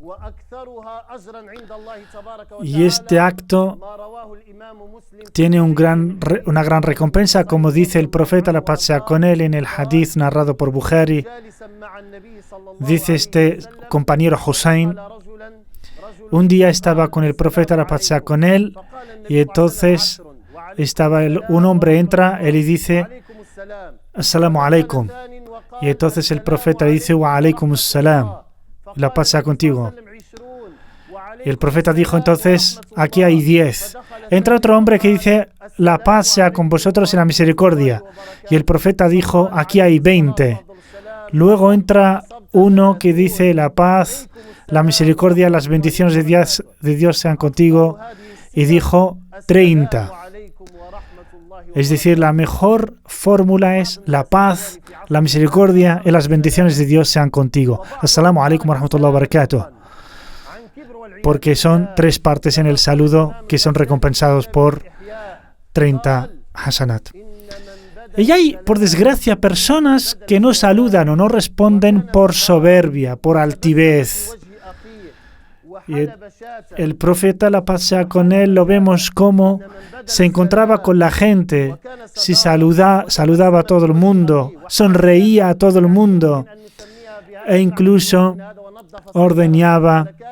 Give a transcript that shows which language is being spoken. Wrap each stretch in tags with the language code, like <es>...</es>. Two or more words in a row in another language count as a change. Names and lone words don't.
<es>Y este acto tiene una gran recompensa, como dice el profeta, la paz sea con él, en el hadith narrado por Bukhari. Dice este compañero Hussein: un día estaba con el profeta, la paz sea con él, y entonces un hombre entra, él y dice:</es> <ar>السلام عليكم.</ar> <es>Y entonces el profeta le dice:</es> <ar>وعليكم السلام,</ar> <es>la paz sea contigo. Y el profeta dijo entonces: aquí hay 10. Entra otro hombre que dice: la paz sea con vosotros y la misericordia. Y el profeta dijo: aquí hay 20. Luego entra uno que dice la paz, la misericordia, las bendiciones de Dios sean contigo, y dijo 30. Es decir, la mejor fórmula es la paz, la misericordia y las bendiciones de Dios sean contigo.</es> <ar>السلام عليكم ورحمة الله وبركاته.</ar> <es>Porque son 3 partes en el saludo que son recompensados por 30 hasanat. Y hay, por desgracia, personas que no saludan o no responden por soberbia, por altivez. Y el profeta, la paz sea con él, lo vemos como se encontraba con la gente, si saludaba a todo el mundo, sonreía a todo el mundo e incluso ordenaba.</es>